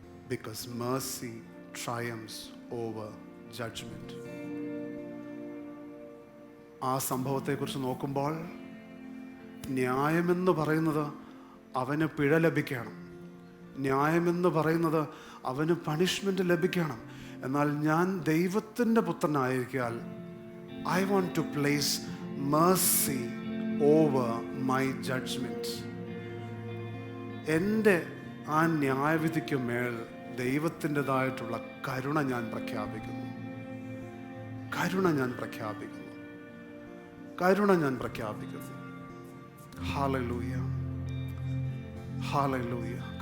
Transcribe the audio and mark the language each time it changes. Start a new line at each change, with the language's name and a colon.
English: Because mercy triumphs over judgment.
Malayalam: ആ സംഭവത്തെക്കുറിച്ച് നോക്കുമ്പോൾ ന്യായമെന്ന് പറയുന്നത് അവന് പിഴ ലഭിക്കണം, ന്യായമെന്ന് പറയുന്നത് അവന് പണിഷ്മെൻ്റ് ലഭിക്കണം. എന്നാൽ ഞാൻ ദൈവത്തിൻ്റെ പുത്രനായിരിക്കാൽ
English: I want to place mercy over my judgment.
Malayalam: എൻ്റെ ആ ന്യായവിധിക്ക് മേൽ ദൈവത്തിൻ്റെതായിട്ടുള്ള കരുണ ഞാൻ പ്രഖ്യാപിക്കുന്നു. കരുണ ഞാൻ പ്രഖ്യാപിക്കുന്നു. കരുണ ഞാൻ പ്രഖ്യാപിക്കുന്നു. Hallelujah, hallelujah.